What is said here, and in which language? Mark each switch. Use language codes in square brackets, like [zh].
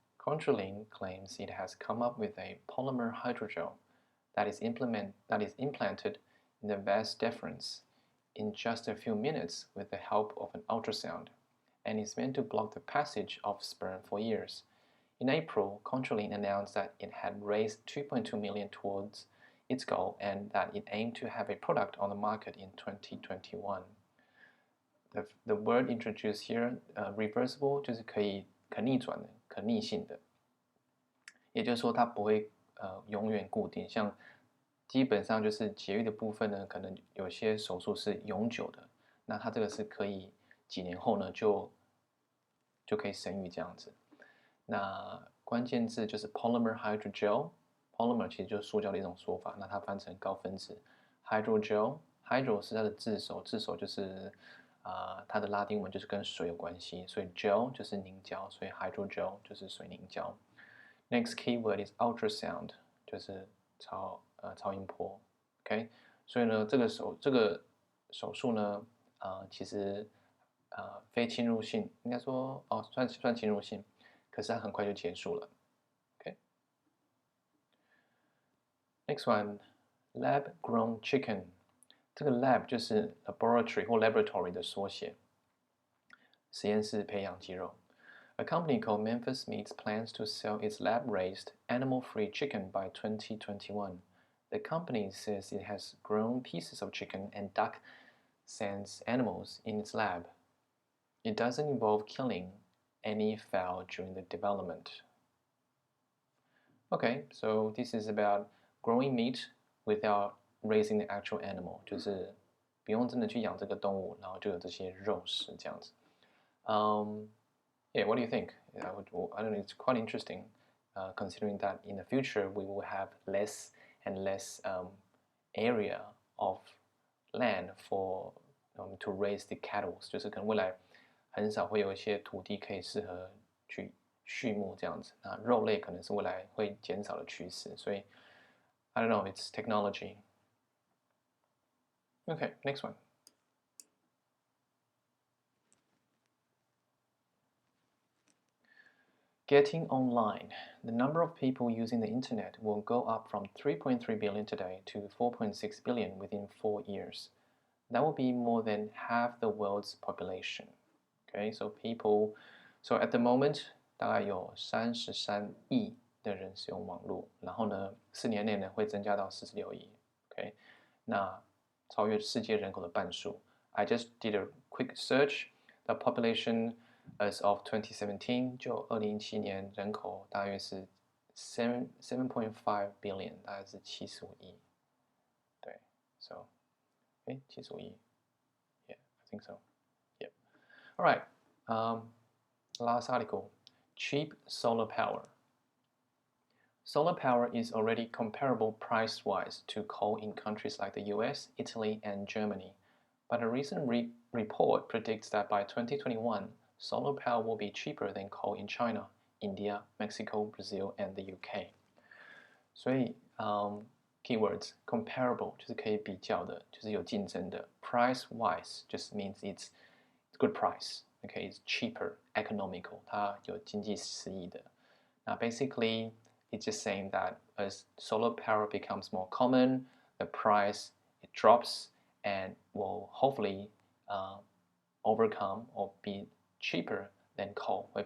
[en] Contralin claims it has come up with a polymer hydrogel that is implanted in the vas deferens in just a few minutes with the help of an ultrasound, and is meant to block the passage of sperm for years. In April, Contralin announced that it had raised 2.2 million towards its goal and that it aimed to have a product on the market in 2021. The word introduced here, [zh] reversible 就是可逆转的、可逆性的，也就是说它不会永远固定，像基本上就是节育的部分呢，可能有些手术是永久的，那它这个是可以几年后呢就可以生育这样子。那关键字就是 polymer hydrogel。polymer 其实就是塑胶的一种说法，那它翻成高分子 hydrogel。hydro 是它的字首，字首就是它的拉丁文就是跟水有关系，所以 gel 就是凝胶，所以 hydrogel 就是水凝胶。 [en] Next keyword is ultrasound， [zh] 就是超音波。 OK， 所以呢，这个手术呢，其实非侵入性，应该说算侵入性，可是它很快就结束了。 OK， [en] Next one，Labgrown chicken。 [zh] 这个 lab 就是 laboratory 或 laboratory 的缩写，实验室培养肌肉。 [en] A company called Memphis Meats plans to sell its lab-raised, animal-free chicken by 2021. The company says it has grown pieces of chicken and duck sense animals in its lab. It doesn't involve killing any fowl during the development. Okay, so this is about growing meat without raising the actual animal， [zh] 就是不用真的去养这个动物，然后就有这些肉食这样子。 [en] Yeah, what do you think? I don't know. It's quite interesting, considering that in the future we will have less and less area of land for to raise the cattle， [zh] 就是可能未来很少会有一些土地可以适合去畜牧这样子。那肉类可能是未来会减少的趋势，所以 [en] I don't know. It's technology. Okay, next one. Getting online. The number of people using the internet will go up from 3.3 billion today to 4.6 billion within 4 years. That will be more than half the world's population. Okay, so at the moment, [zh] 大概有33亿的人使用网络，然后呢，4年内呢会增加到46亿。 OK， 那超越世界人口的半数。 [en] I just did a quick search. The population as of 2017， [zh] 就2017年人口大约是7.5 billion， 大概是75亿。 [en] 对 ，so， 75亿 ，yeah， I think so，yeah。 All right， last article, cheap solar power. Solar power is already comparable price-wise to coal in countries like the US, Italy, and Germany. But a recent report predicts that by 2021, solar power will be cheaper than coal in China, India, Mexico, Brazil, and the UK. [zh] 所以keywords comparable 就是可以比较的，就是有竞争的。 [en] Price-wise just means it's good price. Okay, it's cheaper, economical. [zh] 它有经济实益的。 [en] Now basically, it's just saying that as solar power becomes more common, the price it drops and will hopefully overcome or be cheaper than coal.